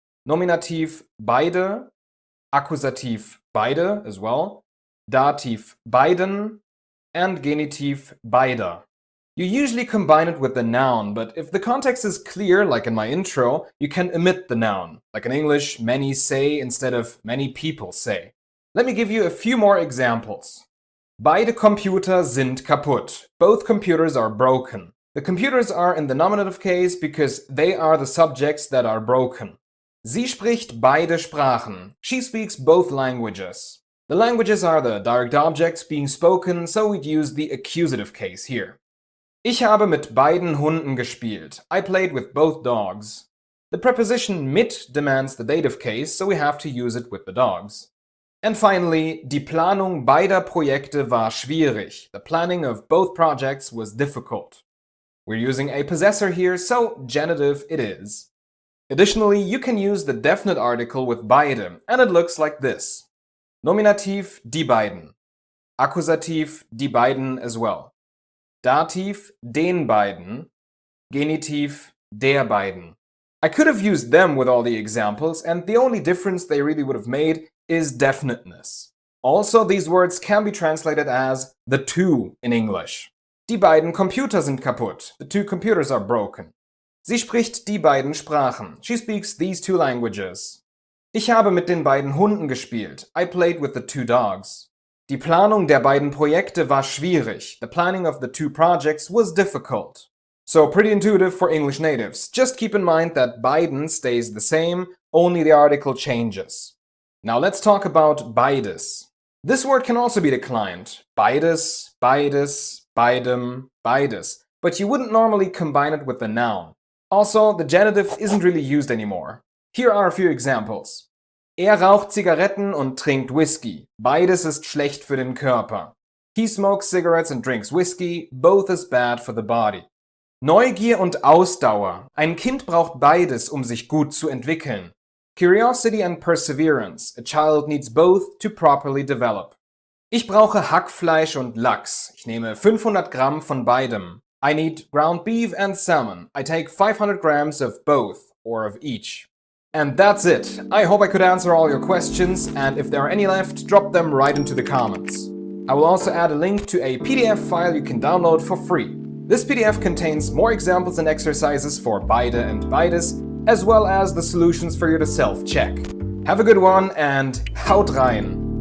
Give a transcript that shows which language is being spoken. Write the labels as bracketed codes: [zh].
[de] Nominativ beide, Akkusativ beide [en] as well, [de] Dativ beiden, and Genitiv beider. [en] You usually combine it with the noun, but if the context is clear, like in my intro, you can omit the noun, like in English, many say instead of many people say. Let me give you a few more examples. [de] Beide Computer sind kaputt. [en] Both computers are broken. The computers are in the nominative case because they are the subjects that are broken. [de] Sie spricht beide Sprachen. [en] She speaks both languages. The languages are the direct objects being spoken, so we'd use the accusative case here. [de] Ich habe mit beiden Hunden gespielt. [en] I played with both dogs. The preposition mit demands the dative case, so we have to use it with the dogs. And finally, [de] die Planung beider Projekte war schwierig. [en] The planning of both projects was difficult. We're using a possessor here, so genitive it is. Additionally, you can use the definite article with beide, and it looks like this. [de] Nominativ die beiden. Akkusativ die beiden [en] as well. [de] Dativ den beiden. Genitiv der beiden. [en] I could have used them with all the examples, and the only difference they really would have made is definiteness. Also, these words can be translated as the two in English. [de] Die beiden Computer sind kaputt. [en] The two computers are broken. [de] Sie spricht die beiden Sprachen. [en] She speaks these two languages. [de] Ich habe mit den beiden Hunden gespielt. [en] I played with the two dogs. [de] Die Planung der beiden Projekte war schwierig. [en] The planning of the two projects was difficult. So pretty intuitive for English natives. Just keep in mind that beiden stays the same, only the article changes. Now let's talk about beides. This word can also be declined. [de] Beides, beides, beidem, beides. [en] But you wouldn't normally combine it with the noun. Also, the genitive isn't really used anymore. Here are a few examples. [de] Er raucht Zigaretten und trinkt Whisky. Beides ist schlecht für den Körper. [en] He smokes cigarettes and drinks whiskey. Both is bad for the body. [de] Neugier und Ausdauer. Ein Kind braucht beides, um sich gut zu entwickeln. [en] Curiosity and perseverance. A child needs both to properly develop. [de] Ich brauche Hackfleisch und Lachs. Ich nehme 500 Gramm von beidem. [en] I need ground beef and salmon. I take 500 grams of both, or of each. And that's it. I hope I could answer all your questions, and if there are any left, drop them right into the comments. I will also add a link to a PDF file you can download for free. This PDF contains more examples and exercises for BEIDE and BEIDES, as well as the solutions for you to self-check. Have a good one and [de] haut rein!